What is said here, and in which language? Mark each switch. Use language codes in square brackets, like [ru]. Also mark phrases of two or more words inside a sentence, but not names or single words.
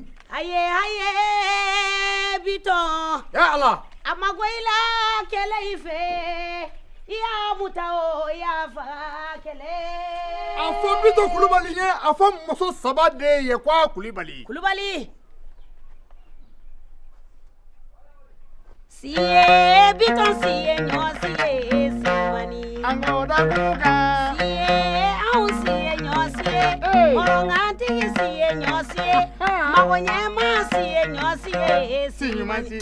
[bm] Aye Biton. [ar] Ya Allah. [bm] A ma go i la kɛlɛ i fɛ. I y'a muta o i y'a faga kɛlɛ. A fɔ Biton Kulubali ye, a fɔ muso 3 de ye quoi Kulubali. Kulubali. Siye Biton siye ɲɔ siye simani. An ka o da kuka. Siye anw siye ɲɔ siye. Hɔrɔnkantigi siye ɲɔ siye. Mago ɲɛma siye ɲɔ siye simani.